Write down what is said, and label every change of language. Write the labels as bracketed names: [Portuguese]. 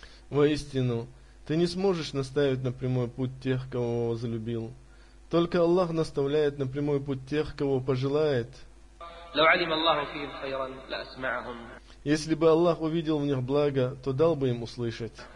[Russian] Воистину, ты не сможешь наставить на прямой путь тех, кого возлюбил. Только Аллах наставляет на прямой путь тех, кого пожелает. [Arabic] لو علم الله فيهم خيرا لأسمعهم. [Russian] Если бы Аллах увидел в них благо, то дал бы им услышать.